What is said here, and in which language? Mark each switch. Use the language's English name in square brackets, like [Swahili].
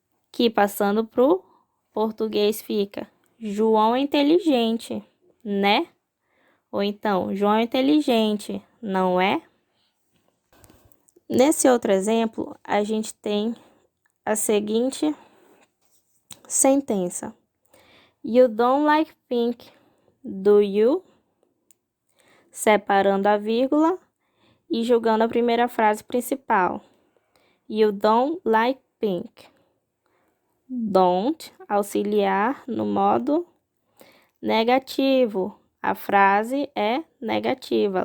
[Portuguese] Que passando para o português fica: João é inteligente, né? Ou então, João é inteligente, não é? Nesse outro exemplo, a gente tem a seguinte sentença. [English] You don't like pink, do you? [Portuguese] Separando a vírgula e jogando a primeira frase principal. [English] You don't like pink. Don't, [Portuguese] auxiliar no modo negativo. A frase é negativa.